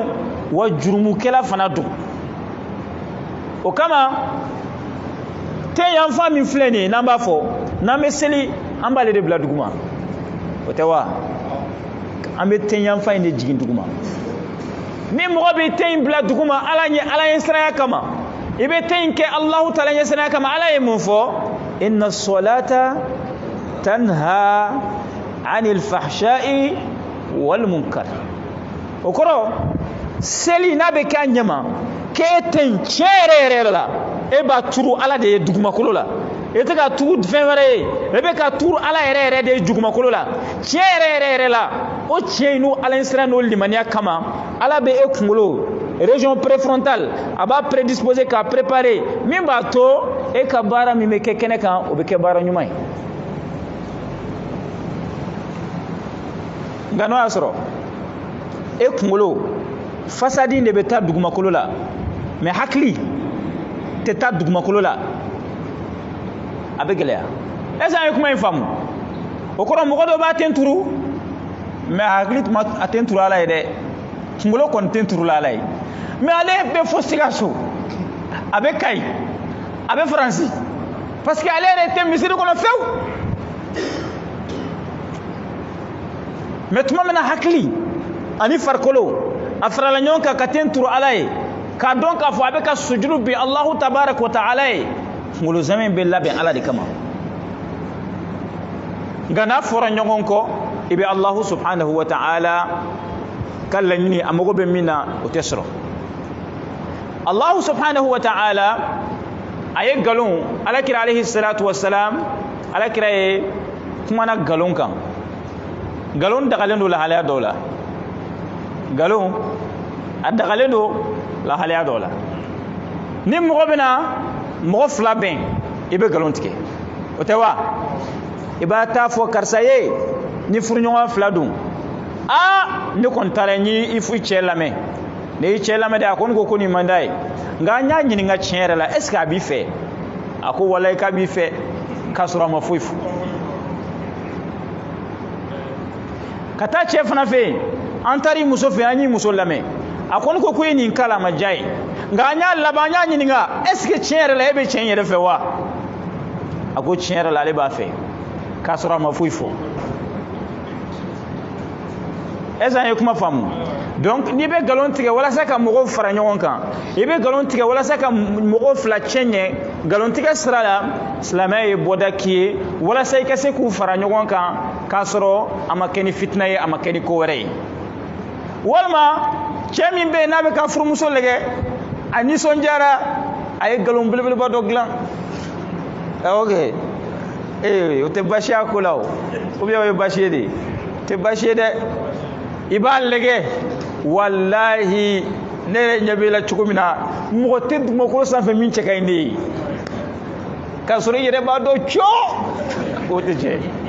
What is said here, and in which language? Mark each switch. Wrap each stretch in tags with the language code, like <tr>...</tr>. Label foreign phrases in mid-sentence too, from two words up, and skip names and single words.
<bm>wa jurumukɛla fana don o kama ten yanfa min filɛ nin ye n'an b'a fɔ n'an bɛ seli an b'ale de bila duguma o tɛ wa an bɛ ten yanfa in de jigin duguma ni mɔgɔ bɛ ten in bila duguma ala ye siranya kama i bɛ ten in kɛ</bm> <ar>الله تعالى</ar> <bm>ɲɛ siranya kama ala ye mun fɔ</bm> <ar>إن الصلاة تنهى عن الفحشاء والمنكر</ar> <bm>o kɔrɔ seli n'a bɛ kɛ a ɲɛma k'e ten tiɲɛ yɛrɛ la e b'a turu ala de ye dugumakolo la e tɛ ka turu fɛn wɛrɛ ye e bɛ ka turu ala yɛrɛ de ye dugumakolo la tiɲɛ yɛrɛ la o tiɲɛ in n'o ala sira n'o limaniya kama ala bɛ e kunkolo</bm> <fr>région préfrontale</fr> <bm>a b'a prédisposer k'a préparer min b'a to e ka baara min bɛ kɛ kɛnɛ kan o bɛ kɛ baara ɲuman ye nka n'o y'a sɔrɔ e kunkolo fasadi de bɛ taa dugumakolo la mais hakili tɛ taa dugumakolo la a bɛ gɛlɛya</bm> <fr>est-ce que</fr> <bm>an ye kuma in faamu o kɔrɔ mɔgɔ dɔ b'a ten turu mais hakili tuma a ten turu ala ye dɛ kunkolo kɔni ten turu la ala ye mais ale bɛ fo Sikaso a bɛ Kayi a bɛ Faransi parce que ale yɛrɛ tɛ misiri kɔnɔ fewu mais tuma min na hakili ani farikolo a farala ɲɔgɔn kan ka ten turu ala ye k'a dɔn k'a fɔ a bɛ ka sujudu bi</bm> <ar>الله تبارك وتعالى</ar> <bm>ye kunkolo zɛmɛ bɛ labɛn ala de kama nka n'a fɔra ɲɔgɔn kɔ i bɛ</bm> <ar>الله سبحانه وتعالى</ar> <bm>ka laɲini a mago bɛ min na o tɛ sɔrɔ</bm> <ar>الله سبحانه وتعالى</ar> <bm>a ye nkalon alakira</bm> <ar>عليه الصلاة والسلام</ar> <bm>alakira ye kumana nkalon kan nkalon dagalen don lahalaya dɔw la nkalon a dagalen don lahalaya dɔw la ni mɔgɔ bɛ na mɔgɔ fila bɛn i bɛ nkalon tigɛ o tɛ wa i b'a taa fɔ karisa ye ni furuɲɔgɔn fila dun ne kɔni taara n y'i cɛ lamɛn ne y'i cɛ lamɛn dɛ a ko ne ko nin man d'a ye nka n y'a ɲininka tiɲɛ yɛrɛ la</bm> <fr>est ce que</fr> <bm>a b'i fɛ a ko walayi k'a b'i fɛ k'a sɔrɔ a ma foyi fɔ ka taa cɛ fana fɛ yen an taara i muso fɛ an y'i muso lamɛn a ko ne ko ye nin kala a ma diya ye nka an y'a laban an y'a ɲininka</bm> <fr>est ce que</fr> <bm>tiɲɛ yɛrɛ la e bɛ tiɲɛ yɛrɛ fɛ wa a ko tiɲɛ yɛrɛ la ale b'a fɛ k'a sɔrɔ a ma foyi fɔ</bm> <fr>est ce que</fr> <bm>an ye kuma faamu donc n'i bɛ nkalon tigɛ walasa ka mɔgɔw fara ɲɔgɔn kan i bɛ nkalon tigɛ walasa ka mɔgɔw fila cɛ ɲɛ nkalon tigɛ sira la silamɛya ye bɔda k'i ye walasa i ka se k'u fara ɲɔgɔn kan k'a sɔrɔ a ma kɛ ni fitina ye a ma kɛ ni ko wɛrɛ ye walima cɛ min bɛ yen n'a bɛ ka furumuso lajɛ a nisɔndiyara a ye nkalon belebeleba dɔ dilan ok o tɛ baasi y'a ko la o</bm> <fr>ou bien</fr> <bm>o ye baasi ye de o tɛ baasi ye dɛ i b'a lajɛ walahi ne yɛrɛ ɲɛ b'e la cogo min na mɔgɔ tɛ dugumakolo sanfɛ min cɛ ka ɲi ne ye k'a sɔrɔ i yɛrɛ b'a dɔn cɔ o tɛ tiɲɛ</bm>